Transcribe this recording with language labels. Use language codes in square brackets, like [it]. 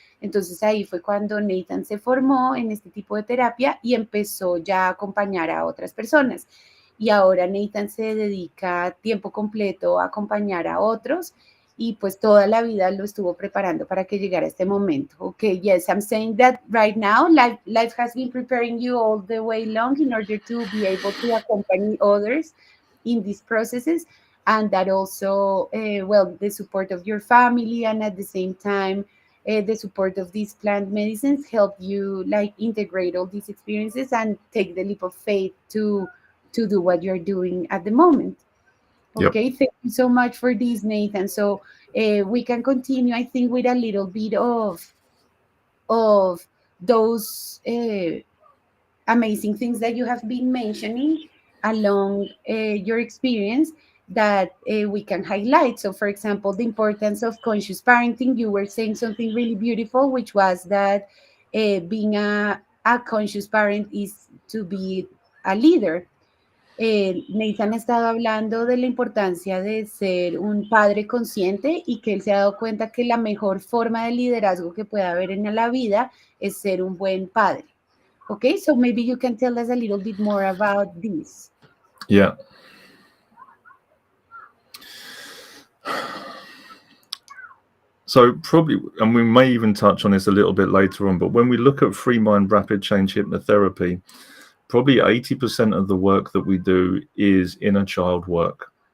[es] Entonces ahí fue cuando Nathan se formó en este tipo de terapia y empezó ya a acompañar a otras personas. Y ahora Nathan se dedica a tiempo completo a acompañar a otros, y pues toda la vida lo estuvo preparando para que llegara este momento. [en] Okay, yes, I'm saying that right now, life has been preparing you all the way long in order to be able to accompany others in these processes, and that also, well, the support of your family, and at the same time, the support of these plant medicines help you like integrate all these experiences and take the leap of faith to do what you're doing at the moment. Okay, yep. Thank you so much for this, Nathan. So we can continue, I think, with a little bit of those amazing things that you have been mentioning along your experience that we can highlight. So, for example, the importance of conscious parenting. You were saying something really beautiful, which was that being a conscious parent is to be a leader. [es] Nathan ha estado hablando de la importancia de ser un padre consciente y que él se ha dado cuenta que la mejor forma de liderazgo que puede haber en la vida es ser un buen padre. [en] Okay, so maybe you can tell us a little bit more about this. Yeah. So probably, and we may even touch on this a little bit later on, but when we look at FreeMind Rapid-Change Hypnotherapy, probably 80% of the work that we do is inner child work.